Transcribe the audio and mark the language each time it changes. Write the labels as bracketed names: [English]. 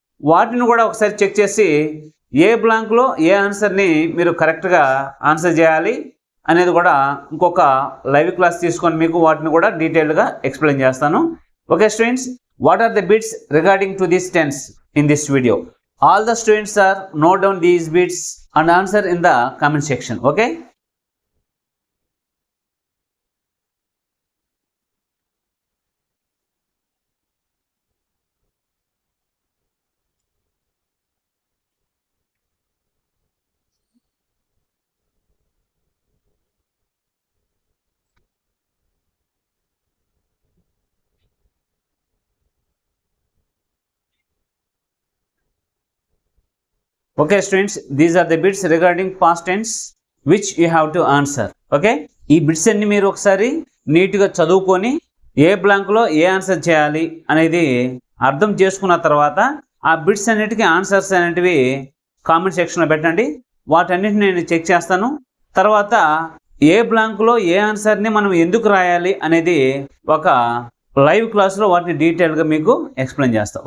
[Telugu] వాటిని కూడా ఒకసారి చెక్ చేసి ఏ బ్లాంక్లో ఏ ఆన్సర్ని మీరు కరెక్ట్గా ఆన్సర్ చేయాలి అనేది కూడా ఇంకొక లైవ్ క్లాస్ తీసుకొని మీకు వాటిని కూడా డీటెయిల్డ్గా ఎక్స్ప్లెయిన్ చేస్తాను. [English] Okay students, what are the bits regarding to this tense in this video? All the students are note down these bits and answer in the comment section. Okay? Okay students, these are the bits regarding past tense which you have to answer. Okay? [Telugu] ఈ bits అన్ని మీరు ఒకసారి నీట్గా చదువుకొని ఏ బ్లాంక్లో ఏ answer చేయాలి అనేది అర్థం చేసుకున్న తర్వాత ఆ బిట్స్ అన్నిటికీ ఆన్సర్స్ అనేటివి కామెంట్ సెక్షన్లో పెట్టండి. వాటన్నిటిని నేను చెక్ చేస్తాను. తర్వాత ఏ బ్లాంక్లో ఏ ఆన్సర్ని మనం ఎందుకు రాయాలి అనేది ఒక లైవ్ క్లాస్లో వాటిని డీటెయిల్గా మీకు ఎక్స్ప్లెయిన్ చేస్తాం.